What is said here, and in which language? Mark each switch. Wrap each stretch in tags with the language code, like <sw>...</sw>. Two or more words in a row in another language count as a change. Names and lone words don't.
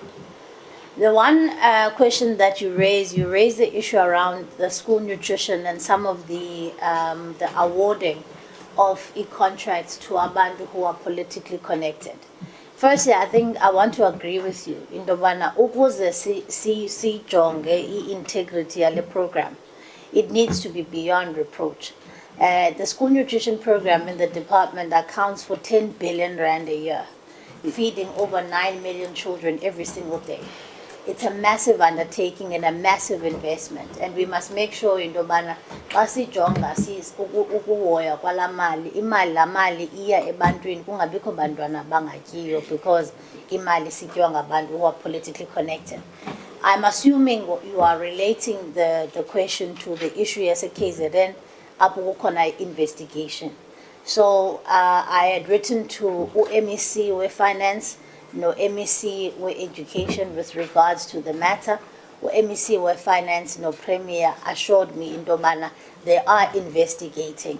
<en>The one question that you raised the issue around the school nutrition and some of the awarding of e-contracts to abantu who are politically connected. Firstly, I think I want to agree with you. In the one,</en> <xh>ukuze sijonge</xh> <en>integrity yale program, it needs to be beyond reproach. The school nutrition program in the department accounts for 10 billion rand a year, feeding over 9 million children every single day. It's a massive undertaking and a massive investment, and we must make sure</en> <xh>into bana basijonga ukuhoya kwala mali imali iya ebantwini kungabikho bantwana bangatyiyo</xh> <en>because</en> <xh>imali sityiwa ngabantu</xh> <en>who are politically connected. I'm assuming you are relating the question to the issue as a KZN</en> <xh>apho kukhona</xh> <en>investigation. So I had written to MEC we finance, no MEC we education with regards to the matter. MEC we finance, no premier assured me in Domana they are investigating.</en>